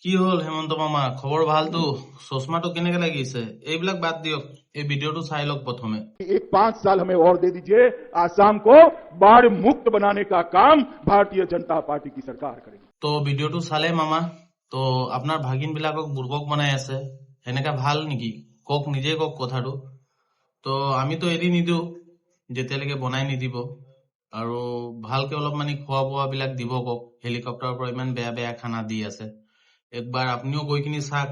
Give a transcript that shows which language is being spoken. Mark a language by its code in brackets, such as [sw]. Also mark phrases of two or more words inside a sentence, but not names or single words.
[as] কি হল হেমন্ত মামা, খবৰ ভালতো? চশমাটো কেনেকে লাগিছে? এইবিলাক বাদ দিয়ক, এই ভিডিঅ'টো চাই লওক প্ৰথমে। [hi] एक 5 साल हमें और दे दीजिए। आसाम को बाढ़ मुक्त बनाने का काम भारतीय जनता पार्टी की सरकार करेगी। [as] তো ভিডিঅ'টো চালে মামা, তো আপোনাৰ ভাগিন বিলাকক বুৰ্বক বনাই আছে, সেনেকা ভাল নেকি? কওক, নিজে কওক কথাটো। তো আমিতো এৰি নিদিও যেতিয়ালৈকে বনাই নিদিব, আৰু ভালকে অলপ মানে খোৱা বোৱা বিলাক দিব কওক। হেলিকপ্টাৰৰ পৰা ইমান বেয়া বেয়া খানা দি আছে, একবাৰ আপুনিও গৈ কিনি চাওক।